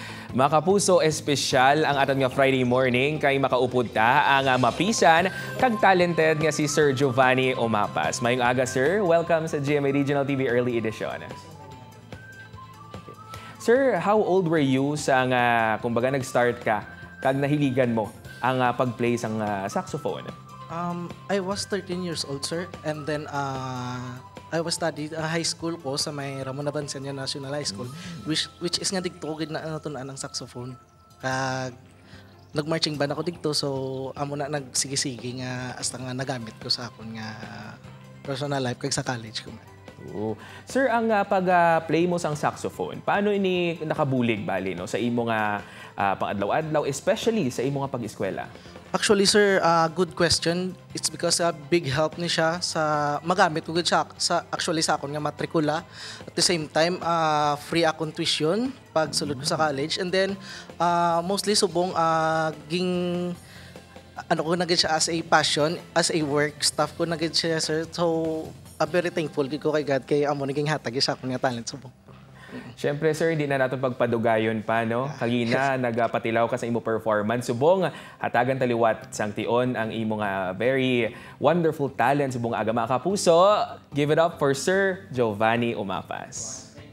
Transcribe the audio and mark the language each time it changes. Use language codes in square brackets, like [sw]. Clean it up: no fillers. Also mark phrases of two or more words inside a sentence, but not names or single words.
[hil] Mga kapuso, espesyal ang aton nga Friday morning kay makaupod ta ang mapisan kag talented nga si Sir Giovanni Omapas. Mayong aga, sir. Welcome sa GMA Regional TV Early Edition. Okay. Sir, [en] how old were you [hil] sa nga kumbaga nag-start ka kag nahiligan mo ang pag-play sang saxophone? [en] I was 13 years old, sir. And then, I was studied high school [hil] ko sa may [en] Ramon Abansanya National High School, which is [hil] nga digtugid na natunan ng saxophone. Kag nag-marching band ako digto, so amo na nagsigisigi nga hasta nga nagamit ko sa akon nga personal life kag sa college ko. Oo. Sir, ang pag-play mo sang saxophone, paano ini nakabulig bali no sa imo nga pang-adlaw-adlaw, especially sa imo nga pag-eskwela? Actually, sir, [en] good question. It's because big help [hil] ni siya sa magamit ko gud siya sa actually sa akon nga matrikula. [en] At the same time, [hil] free akong tuition pag sulod ko sa college. [en] And then mostly [hil] subong ging ano ko na gid siya [en] as a passion, as a work stuff [hil] ko na gid siya, sir. [en] So very thankful [hil] gid ko kay God kay amo naging hatag sa akon nga talent subong. Siyempre, sir, di na natin pagpadugayon pa, no? Kagina, nagpatilaw ka sa imo performance. Subong, hatagan taliwat sang tion ang imo nga [en] very wonderful talent. [hil] Subong aga, mga kapuso, [en] give it up for Sir Giovanni Omapas.